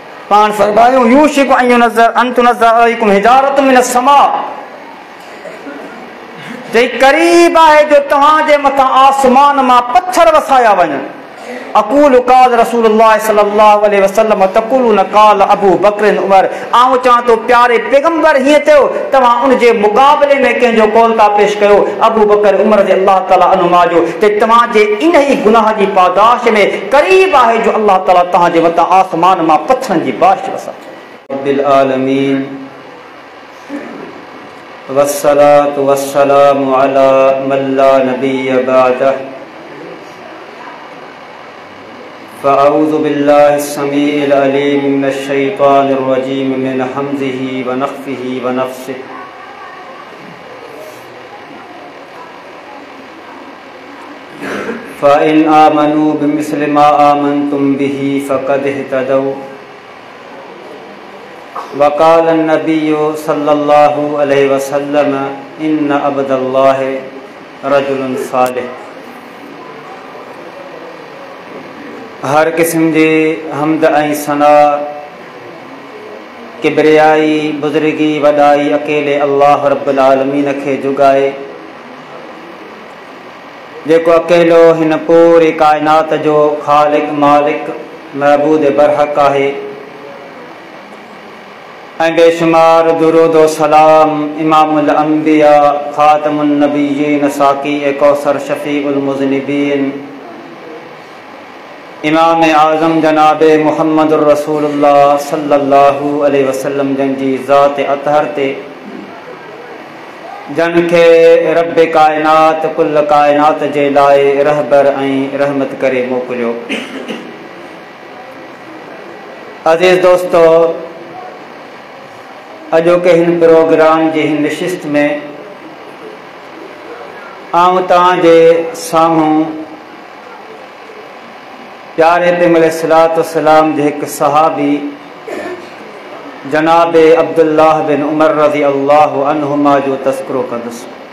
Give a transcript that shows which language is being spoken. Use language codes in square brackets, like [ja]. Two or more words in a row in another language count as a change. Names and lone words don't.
[sd] पान फरमायो [ar] يوشك أن تنزل عليكم حجارة من السماء, [sd] जे करीब है जो तव्हांजे मथां आसमान मां पत्थर वसाया वञनि। [ar] أقول قال رسول الله صلى الله عليه وسلم تقولون قال أبو بكر عمر. [sd] आऊं चवां तो प्यारे पैगंबर हीअं थियो, तव्हां उन जे मुक़ाबले में कंहिंजो कौल था पेश कयो अबू बकर उमर [ar] رضي الله تعالى عنهما [sd] जो, ते तव्हांजे इन ई गुनाह जी पादाश में क़रीब आहे जो अल्लाह ताला तव्हांजे मथां आसमान मां पत्थरनि जी बारिश वसाए। [ar] رب العالمين والصلاة والسلام على من لا نبي بعده. فأعوذ بالله السميع العليم من الشيطان الرجيم من همزه ونفخه ونفثه. فإن آمنوا بمثل ما آمنتم به فقد اهتدوا. وقال النبي صلى الله عليه وسلم إن عبد الله رجل صالح. [sd] हर किस्म जी हमद ऐं सना किबरियाई बुज़ुर्गी वॾाई अकेले अल्लाह [ar] رب العالمين [sd] खे जुगाए, जेको अकेलो हिन पूरी काइनात जो ख़ालिक मालिक महबूद बरहक आहे। ऐं बेशुमार दुरूद व सलाम [ar] إمام الأنبياء خاتم النبيين [sd] साक़ी कौसर [ar] شفيع المذنبين [sd] इमाम आज़म जनाब [ar] محمد رسول الله صلى الله عليه وسلم [sd] जन जी ज़ात अतहर ते, जन खे रब कायनात कुल कायनात जे लाइ रहबर ऐं रहमत करे मोकिलियो। अज़ीज़ दोस्तो, अॼोके हिन प्रोग्राम जी हिन नशिस्त में आऊं तव्हांजे साम्हूं प्यारे पैगंबर सलातो सलाम जे हिकु सहाबी जनाब अब्दुल्लाह बिन उमर [ar] رضي الله عنهما [sd] जो तज़किरो कंदुसि।